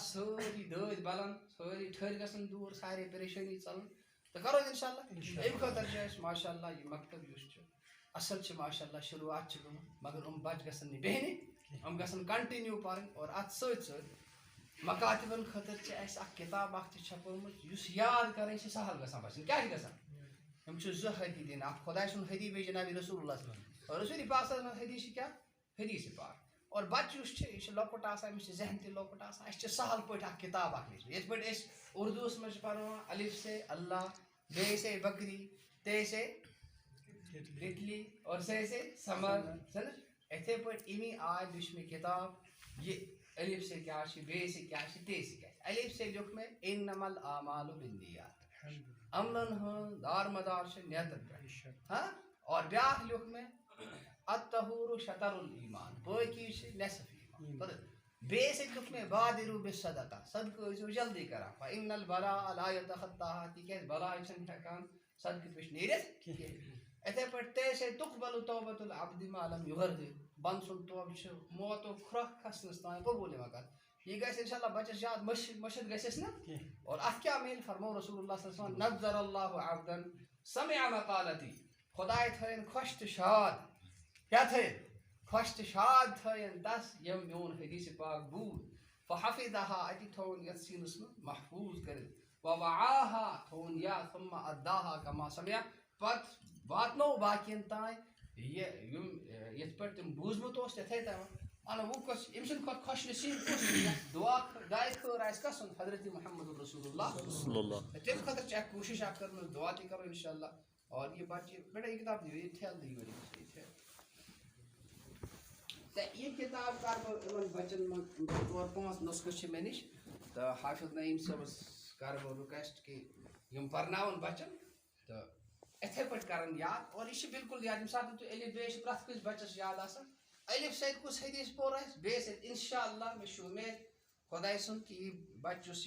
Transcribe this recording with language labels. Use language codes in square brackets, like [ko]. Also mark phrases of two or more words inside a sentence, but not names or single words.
[ks] سٲری دٲدۍ بلان سٲری ٹھٔرۍ گژھن دوٗر سارے پریشٲنی ژلان تہٕ کرو [ar] انشاء اللہ [ks] امہِ خٲطرٕ چھِ أسۍ [ar] ماشاء اللہ [ks] یہ مکتب یُس چھُ اصل چھِ [ar] ماشاء اللہ [ks] شروعات چھِ گٔمٕژ مگر یِم بچہِ گژھن نہٕ بیٚہنہِ یِم گژھن کنٹِنیوٗ پرٕنۍ اور اتھ سۭتۍ سۭتۍ مکاتبن خٲطرٕ چھِ اَسہِ اکھ کِتاب اکھ تہِ چھپٲومٕژ یُس یاد کرٕنۍ چھِ سہل گژھان بچن کیٛاہ چھِ گژھان یِم چھِ زٕ حدی دِنۍ اکھ خۄداے سُنٛد حدی بیٚیہِ جناب [ar] رسول اللہ صلی اللہ علیہ وسلم رسول پاک صلی اللہ علیہ وسلم [ks] حدیث چھِ کیٛاہ حدیث پاک اور بچہ یُس چھُ یہِ چھُ لۄکُٹ آسان أمِس چھُ ذہن تہِ لۄکُٹ آسان اَسہِ چھِ سہل پٲٹھۍ اکھ کِتاب اکھ لیٖچھمٕژ یِتھ پٲٹھۍ أسۍ اردوٗوس منٛز چھِ پرناوان [ur] الف سے اللہ ب سے بکری ت سے تتلی اور س سے سمر سمجھ [ks] یِتھے پٲٹھۍ امی آیہِ لیٚچھ مےٚ کِتاب یہِ [ur] الف سے [ks] کیٛاہ چھِ [ur] ب سے [ks] کیٛاہ چھِ [ur] ت سے [ks] کیٛاہ چھِ [ur] الف سے [ks] لیوٚکھ مےٚ [ar] انما الاعمال بالنیات [ks] عملن ہٕنٛز دار مدار چھِ نیتن پٮ۪ٹھ ہاں اور بیٛاکھ لیوٚکھ مےٚ [ar] الطہور شطر الایمان [ks] باقی چھِ نصف ایمان بیٚیہِ سۭتۍ لیوٚکھ مےٚ [ar] بادروا بالصدقہ [ks] صدقہٕ ٲسۍزیو جلدی کران [ar] فإن البلاء لا يتخطاها [ks] تِکیٛازِ بلاے چھنہٕ ہٮ۪کان صدقہٕ پیش نیٖرِتھ کینٛہہ یِتھے پٲٹھۍ تے سے [ar] تقبل توبۃ العبد ما لم یغرغر [ks] بنٛد سُنٛد توبہٕ چھُ موتُک کھرٛکھ کھسنس تام قبوٗل یِوان کرنہٕ یہ گژھِ [ar] انشاء اللہ [ks] بچس یاد مشد گژھٮ۪س نا اور اتھ کیٛاہ میلہِ فرمو [ar] رسول اللہ صلی اللہ علیہ وسلم نظر اللہ عبدا سمع مقالتی [ks] خداے تھٲیِن خۄش تہٕ شاد کیٛاہ تھٲیِن خۄش تہٕ شاد تھٲیِن تس یٔمۍ میون حدیث پاک بوٗز [ar] فحفظها اتی [ks] تھوٚوُن یتھ سیٖنس منٛز محفوٗظ کٔرِتھ ووعاها تھوٚوُن یاد [ar] ثم اداها کما سمع [ks] پتہٕ واتنو باقین تام یِم یِتھ پٲٹھۍ تِم بوٗزمُت اوس تِتھے تام اَن وۄنۍ کۄس أمۍ سٕنٛدِ کھۄتہٕ خۄش نصیٖب کُس دعا دعاے خٲر آسہِ کس سُنٛد حضرت محمد [ar] رسول اللہ [ks] تَمہِ خٲطرٕ چھِ اکھ کوٗشش اکھ کٔرمٕژ دعا تہِ کرو [ar] انشاء اللہ [ur] اور یہ بچہ بیٹا یہ کتاب [ks] دیو یہ ٹھیل دیو [ur] یہ کتاب [ks] کر بہٕ بچن من 4-5 نسخہٕ چھِ مےٚ نِش تہٕ حافظ نعیٖم صٲبس کر بہٕ رِکویسٹ کہ یِم پرناوَن بچن تہٕ یِتھے پٲٹھۍ کرن یاد اور یہ چھِ بالکل یاد ییٚمہِ ساتہٕ تُہۍ الف ب چھِ پرٛٮ۪تھ کٲنٛسہِ بچس یاد آسان الف سۭتۍ کُس حدیث پوٚر آسہِ بیٚیہِ سۭتۍ [ar] انشاء اللہ [ks] مےٚ چھُ اُمید خۄداے سُنٛد کہ یہِ بچہِ یُس